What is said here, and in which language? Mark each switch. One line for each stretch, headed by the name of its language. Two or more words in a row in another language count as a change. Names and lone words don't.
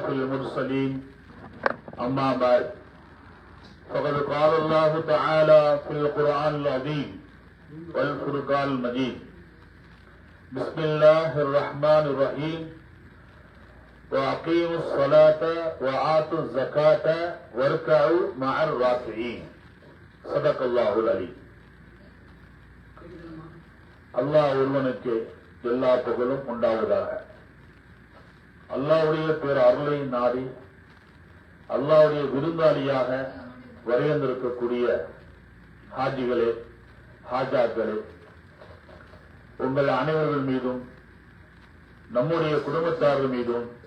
Arabic: المرسلين أما بعد فقد قال الله تعالى في القرآن العظيم والفرقان المجيد بسم الله الرحمن الرحيم وأقيموا الصلاة وآتوا الزكاة واركعوا مع الراكعين صدق الله العليم.
Tamil: அல்லாஹ் ஒருவனுக்கு எல்லா புகழும் உண்டாவதாக. அல்லாஹ்வுடைய பேர் அருளை நாடி அல்லாஹ்வுடைய விருந்தாளியாக வருகின்றிருக்கக்கூடிய ஹாஜிகளே, ஹாஜாக்களே, உங்கள் அனைவர்கள் மீதும் நம்முடைய குடும்பத்தார்கள் மீதும்